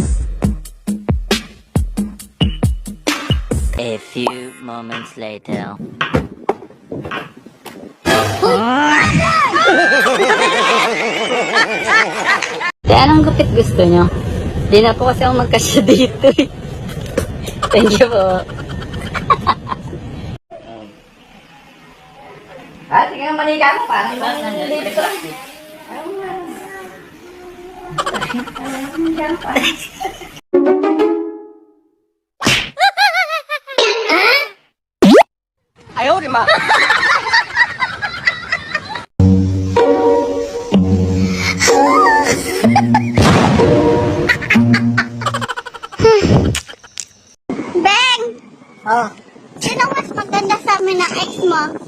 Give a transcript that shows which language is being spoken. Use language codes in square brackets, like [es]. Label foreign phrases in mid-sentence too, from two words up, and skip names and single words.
[en] A few moments later. [tl] Kaya anong gupit gusto nyo? Di na po kasi ako magkasya dito eh. [en] Thank you po. [tl] Sige nga manika mo, parang malilibig ko. [zh] “哎呦我的妈！” [tl] Beng! Oh, Sino mas maganda sa amin ng ex mo?